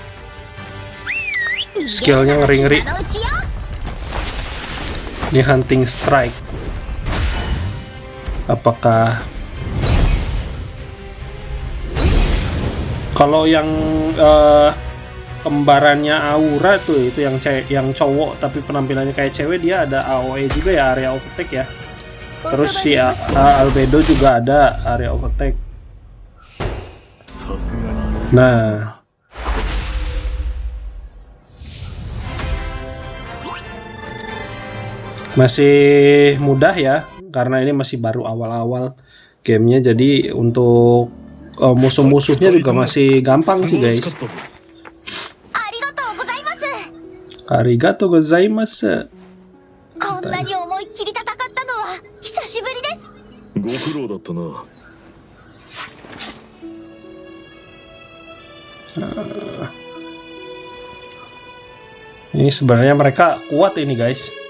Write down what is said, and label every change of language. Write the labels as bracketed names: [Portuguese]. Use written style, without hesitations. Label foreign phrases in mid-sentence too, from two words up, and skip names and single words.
[Indonesian] Skillnya ngeri-ngeri. Ini Hunting Strike. Apakah kalau yang kembarannya Aura tuh, itu yang cowok tapi penampilannya kayak cewek, dia ada AOE juga ya, [English] area of attack ya. [Indonesian] Terus si Albedo juga ada [English] area of attack. [Indonesian] Nah, masih mudah ya, karena ini masih baru awal-awal gamenya, jadi untuk musuh-musuhnya juga masih gampang sih guys. [Japanese] ありがとうございます. [Indonesian] Ini sebenarnya mereka kuat ini guys.